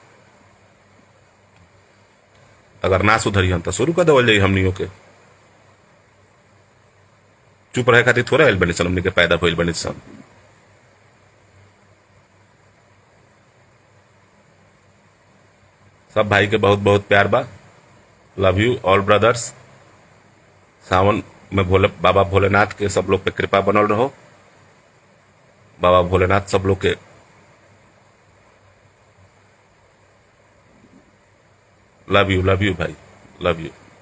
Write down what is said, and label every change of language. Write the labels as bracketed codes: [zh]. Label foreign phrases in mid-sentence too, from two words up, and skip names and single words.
[bho] अगर ना सुधरियन तो शुरू कर देवल जाई हमनियों के। चुप रहे खातिर थोड़ा आयल बनी सन, हमनी के पैदा होइल बनी सन। सब भाई के बहुत बहुत प्यार बा। [en] love you all brothers. [bho] सावन में बाबा भोलेनाथ के सब लोग पे कृपा बनल रहो। बाबा भोलेनाथ सब लोग के [en] love you [bho] भाई, [en] love you.